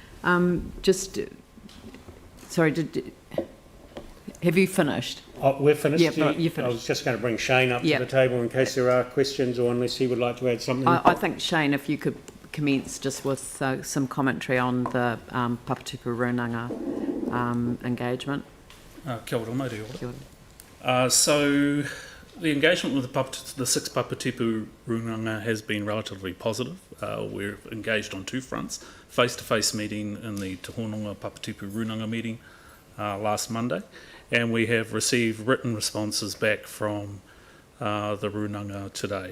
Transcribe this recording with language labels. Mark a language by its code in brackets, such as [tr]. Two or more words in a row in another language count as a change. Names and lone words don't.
[en] Have you finished? Oh, we're finished? Yeah, you're finished. I was just going to bring Shane up to the table in case there are questions or unless he would like to add something. I think, Shane, if you could commence just with some commentary on the Papatupu Runanga engagement. [mi] Kia ora, mauri ora. Kia ora. [en] So the engagement with the 6 Papatupu Runanga has been relatively positive. We're engaged on two fronts. Face-to-face meeting in the Te Hononga Papatupu Runanga meeting last Monday, and we have received written responses back from the Runanga today.